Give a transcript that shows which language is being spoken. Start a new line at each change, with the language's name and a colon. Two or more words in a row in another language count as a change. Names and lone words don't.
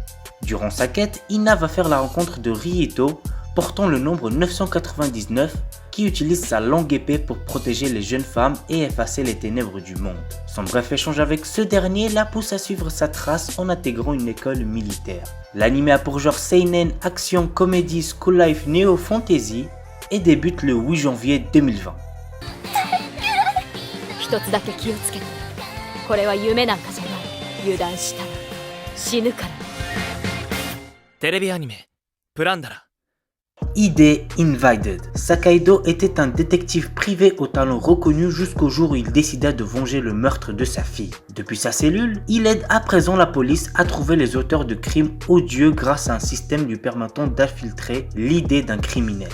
French: Durant sa quête, Ina va faire la rencontre de Rieto, portant le nombre 999, qui utilise sa longue épée pour protéger les jeunes femmes et effacer les ténèbres du monde. Son bref échange avec ce dernier la pousse à suivre sa trace en intégrant une école militaire. L'anime a pour genre seinen, action, comédie,
English: school life,
French: néo fantasy et débute le 8 janvier 2020.
Japanese: 一つだけ気をつけて。これは夢なんかじゃない。油断したら死ぬから。テレビアニメプランダラ。
French: ID Invited. Sakaido était un détective privé au talent reconnu jusqu'au jour où il décida de venger le meurtre de sa fille. Depuis sa cellule, il aide à présent la police à trouver les auteurs de crimes odieux grâce à un système lui permettant d'infiltrer l'idée d'un criminel.